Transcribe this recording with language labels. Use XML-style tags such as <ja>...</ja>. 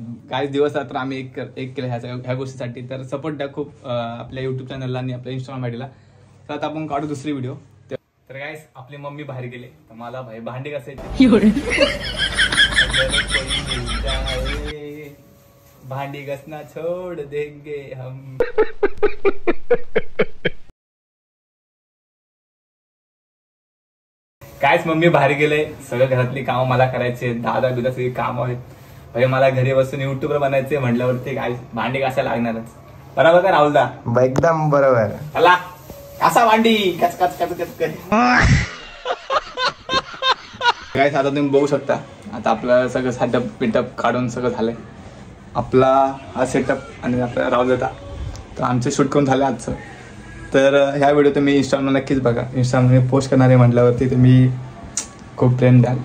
<mr>काही दिवस रात्र आम्ही एक केलं ह्या गोष्टीसाठी. तर सपोर्ट द्या खूप आपल्या युट्यूब चॅनलला आणि आपल्या इंस्टाग्राम आयडीला. तर आता आपण काढू दुसरी व्हिडिओ. तर गाईस आपली मम्मी बाहेर गेले, तर मला भाई भांडी घासायची.</mr> <hi>भांडी घसना छोड़ देंगे हम.</hi> <mr>कायच मम्मी बाहेर गेले, सगळं घरातली कामं मला करायचे, दादा बिदा सगळी कामं आहेत. भाई मला घरी बसून युट्यूबर बनायचे म्हटल्यावरती काय भांडी घासायला लागणारच. बरोबर का राहुल दा? एकदम बरोबर. चला असा भांडी कच कच कच कच कच. काय आता तुम्ही बघू शकता. आता आपलं सगळं सेटअप पिटअप काढून सगळं झालंय. आपला हा सेटअप आणि आपला राहुल दा, तर आमचे शूट करून झालं आजचं. तर ह्या व्हिडिओ तुम्ही इंस्टाग्रामला नक्कीच बघा. इंस्टाग्रामला पोस्ट करणार आहे म्हटल्यावरती तुम्ही खूप प्रेम द्याल.</mr>